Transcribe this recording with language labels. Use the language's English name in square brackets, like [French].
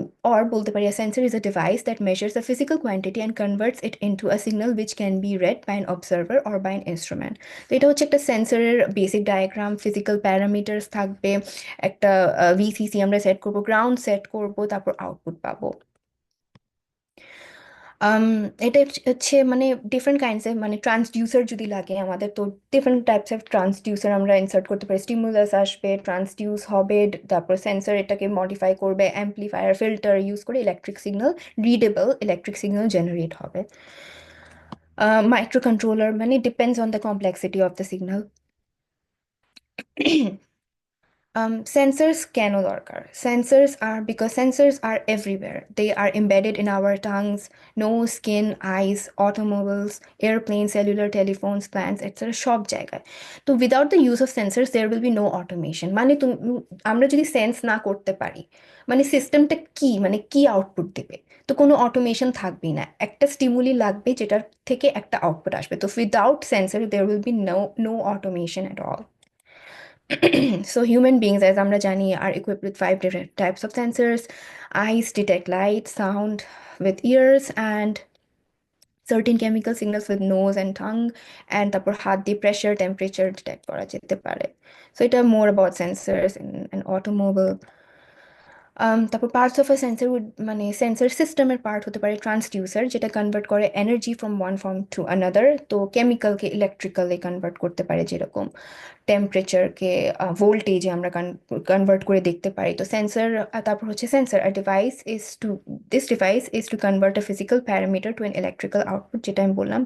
[Bangla] Or বলতে পারি, [English] a sensor is a device that measures a physical quantity and converts it into a signal which can be read by an observer or by an instrument. [Bangla] তো এটা হচ্ছে একটা সেন্সরের basic diagram, physical parameters থাকবে, একটা VCC আমরা set করব, ground set করব, তারপর আউটপুট পাবো। আম, এটা হচ্ছে মানে ডিফারেন্ট কাইন্ডস এর, মানে ট্রান্সডিউসার যদি লাগে আমাদের, তো ডিফারেন্ট টাইপস অফ ট্রান্সডিউসার আমরা ইনসার্ট করতে পারি। স্টিমুলাস আসবে, ট্রান্সডিউস হবে, তারপর সেন্সর এটাকে মডিফাই করবে, অ্যাম্প্লিফায়ার, ফিল্টার ইউজ করে electric signal, readable electric signal generate হবে। [English] Microcontroller, মানে depends on the complexity of the signal. [Bangla] Sensors কেন দরকার? [English] Sensors are everywhere. They are embedded in our tongues, nose, skin, eyes, automobiles, airplanes, cellular telephones, plants, etc. [Bangla] সব জায়গায়। [English] তো without the use of sensors, there will be no automation. [Bangla] মানে আমরা যদি sense না করতে পারি, মানে সিস্টেমটা কি, মানে কি আউটপুট দেবে, তো কোনো অটোমেশন থাকবেই না। একটা স্টিমুলি লাগবে যেটার থেকে একটা আউটপুট আসবে। [English] তো without sensor there will be no automation at all. So human beings, as [Bangla] আমরা জানি, [English] are equipped with 5 different types of sensors. Eyes detect light, sound with ears, and certain chemical signals with nose and tongue. And [Bangla] তারপর হাত দিয়ে [English] pressure, temperature detect করা যেতে পারে. So এটা more about sensors in an automobile. [Bangla] তারপর parts of a sensor মানে sensor সিস্টেমের পার্ট হতে পারে ট্রান্সডিউসার, যেটা কনভার্ট করে energy from one form to another. তো কেমিক্যালকে ইলেকট্রিক্যালি কনভার্ট করতে পারে, যেরকম টেম্পারেচারকে ভোল্টেজে আমরা কনভার্ট করে দেখতে পারি। তো সেন্সর, তারপর হচ্ছে [English] sensor a device is to this device is to convert a physical parameter to an electrical output, [Bangla] যেটা আমি বললাম।